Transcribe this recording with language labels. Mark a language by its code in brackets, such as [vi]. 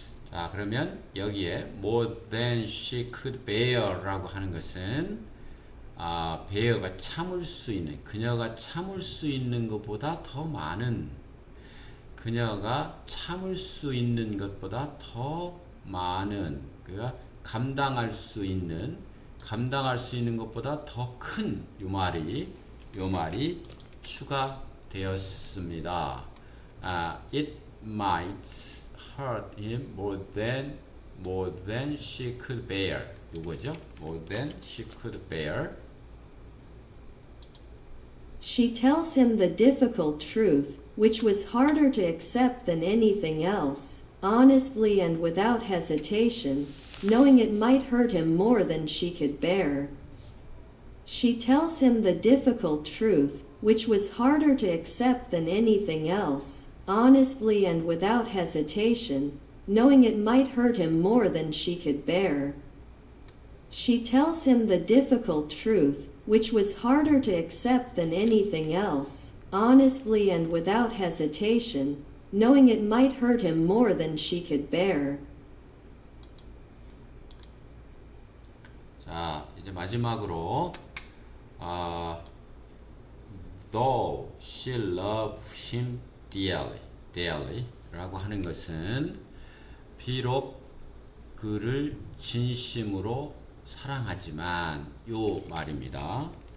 [ko] 자, 그러면 여기에 [en] more than she could bear [ko] 라고 하는 것은 bear가 참을 수 있는, 그녀가 참을 수 있는 것보다 더 많은, 그녀가 참을 수 있는 것보다 더 많은, 그가 감당할 수 있는 것보다 더 큰 요 말이 추가되었습니다. [en] It might hurt him more than she could bear. [ko] 요거죠? [en] More than she could bear. She tells him the difficult truth, which was harder to accept than anything else, honestly and without hesitation, knowing it might hurt him more than she could bear. She tells him the difficult truth, which was harder to accept than anything else, honestly and without hesitation, knowing it might hurt him more than she could bear. She tells him the difficult truth, which was harder to accept than anything else, honestly and without hesitation, knowing it might hurt him more than she could bear. [ko] 자, 이제 마지막으로 [en] though she loved him dearly [ko] 라고 하는 것은 비록 그를 진심으로 사랑하지만 요 말입니다.